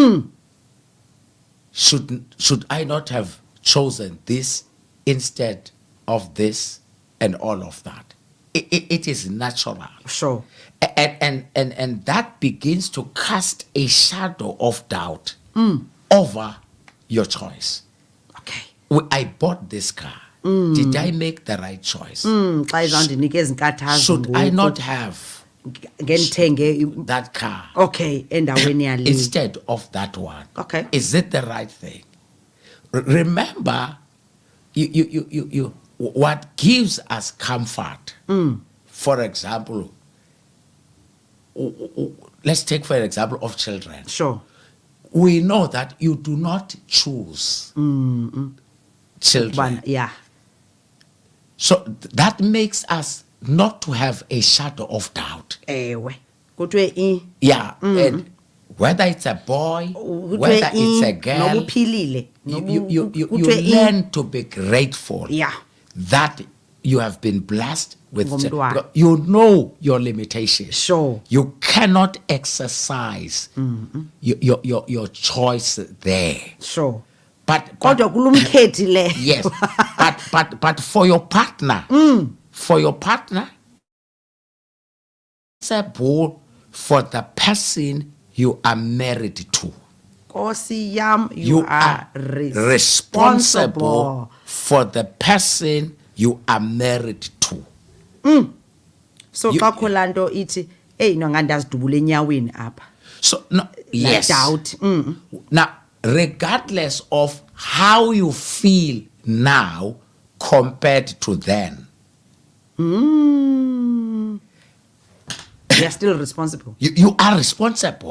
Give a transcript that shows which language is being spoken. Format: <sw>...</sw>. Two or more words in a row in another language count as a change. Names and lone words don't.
<en>Should I not have chosen this instead of this and all of that? It is natural. Sure. And that begins to cast a shadow of doubt over your choice. Okay. I bought this car. Did I make the right choice?</en> <xh>Xa izawundinika ezi nkathazo</xh> <en>Should I not have</en> <xh>ngendithenge</xh> <en>that car</en> <xh>okay endaweni yale</xh> <en>instead of that one? Okay. Is it the right thing? Remember, you what gives us comfort, for example, let's take for example of children. Sure. We know that you do not choose children. Yeah. So that makes us not to have a shadow of doubt.</en> <xh>Ewe. Kuthiwe</xh> <en>Yeah. And whether it's a boy, whether it's a girl,</en> <xh>nobuphilile.</xh> <en>you learn to be grateful Yeah. that you have been blessed with</en> <xh>Ngomntwana.</xh> <en>because you know your limitations. Sure. You cannot exercise your choice there. Sure. But</en> <xh>Kodwa kulumkhethi le.</xh> <en>yes, but for your partner, it's a ball for the person you are married to.</en> <xh>Nkosi yam,</xh> <en>You are responsible for the person you are married to.</en> <xh>So xa kho laa nto ithi eyi no ngandazidubula enyaweni apha.</xh> <en>So no, yes. Doubt. Now, regardless of how you feel now compared to then, You are still responsible. you are responsible.</en>